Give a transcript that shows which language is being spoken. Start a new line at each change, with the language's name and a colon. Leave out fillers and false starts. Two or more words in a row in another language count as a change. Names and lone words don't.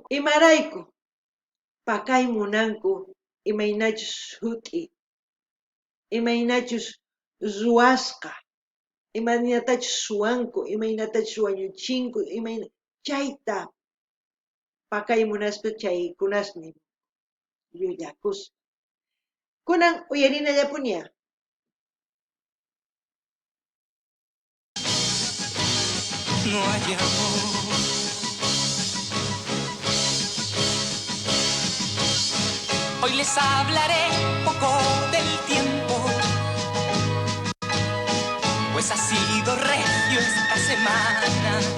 Quechua: Imarayku pakay munanku imaynachus sut'i, imaynachus ruwasqa, imaynatachus suwanku, imaynatachus wañuchinku, chayta pakay munaspa chaykunasmi llullakus. Kunan uyarinallapuniya.
Spanish: No hay amor. Hoy les hablaré poco del tiempo, pues ha sido regio esta semana.